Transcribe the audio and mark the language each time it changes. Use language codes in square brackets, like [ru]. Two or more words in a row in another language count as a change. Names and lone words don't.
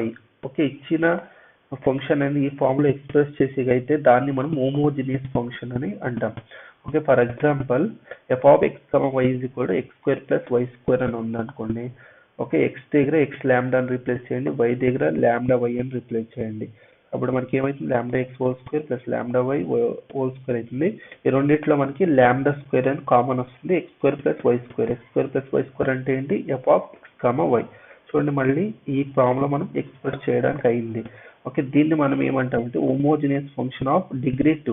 [te] ఓకే, ఇచ్చిన ఫంక్షన్ అనేది ఈ ఫామ్ లో ఎక్స్ప్రెస్ చేసి అయితే దాన్ని మనం [en] homogeneous function [te] అని అంటాం. ఓకే, [en] for example [te] f(x, y) = x² + y² అని ఉందనుకోండి. ఓకే, ఎక్స్ దగ్గర ఎక్స్ లాంబ్డా అని రీప్లేస్ చేయండి, y దగ్గర లాంబ్డా y అని రీప్లేస్ చేయండి. అప్పుడు మనకి ఏమైతుంది, λx² + λy² అవుతుంది. ఈ రెండిట్లో మనకి λ² అని కామన్ వస్తుంది, x² + y². x² + y² అంటే ఏంటి, f(x, y). చూడండి, మళ్ళీ ఈ ఫామ్ లో మనం ఎక్స్ప్రెస్ చేయడానికి అయింది. ఓకే, దీన్ని మనం ఏమంటామంటే [en] homogeneous function of degree [te] 2.